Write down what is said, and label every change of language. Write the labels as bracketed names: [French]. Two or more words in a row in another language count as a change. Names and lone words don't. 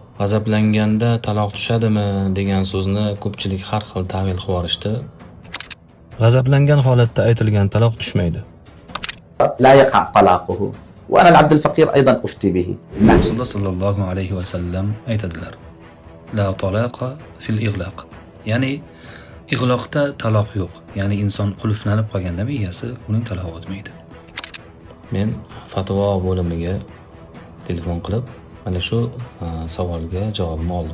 [Uzbek] G'azablanganda taloq tushadimi degan so'zni ko'pchilik har xil ta'wil qilib yuborishdi. G'azablangan holatda aytilgan taloq tushmaydi. [Arabic] لا يقع طلاقه وأنا العبد الفقير أيضا أفتي به. [Uzbek] Rasululloh [Arabic] صلى الله عليه وسلم [Uzbek] aytadilar: [Arabic] لا طلاق في إغلاق. [Uzbek] Ya'ni ig'loqda taloq yo'q. Ya'ni inson qulflanib qolganda miyasi uning talog'i o'tmaydi. Men fatvo bo'limiga telefon qilib mana shu savolga javobni oldim.